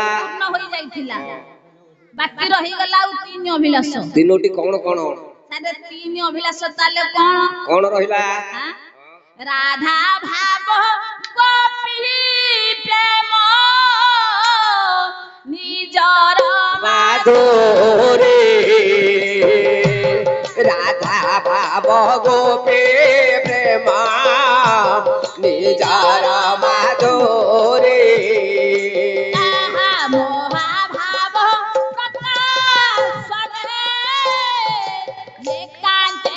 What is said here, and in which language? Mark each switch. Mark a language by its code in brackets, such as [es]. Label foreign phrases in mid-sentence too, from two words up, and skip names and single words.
[or] ପୂର୍ଣ୍ଣ ହୋଇ ଯାଇଥିଲା ବାକି ରହିଗଲା ଆଉ 3 ଅଭିଳାଷ ତିନୋଟି କଣ କଣ ତାରେ 3 ଅଭିଳାଷ ତାଲେ କଣ କଣ ରହିଲା ରାଧା ଭାବ ଗୋପୀ ପ୍ରେମ ନିଜର ମାଧୁରୀ ରାଧା ଭାବ ଗୋପୀ ପ୍ରେମା ନିଜର ମାଧୁରୀ ମୋହାଭାବ ପ୍ରକାଶନେ ଏକାନ୍ତେ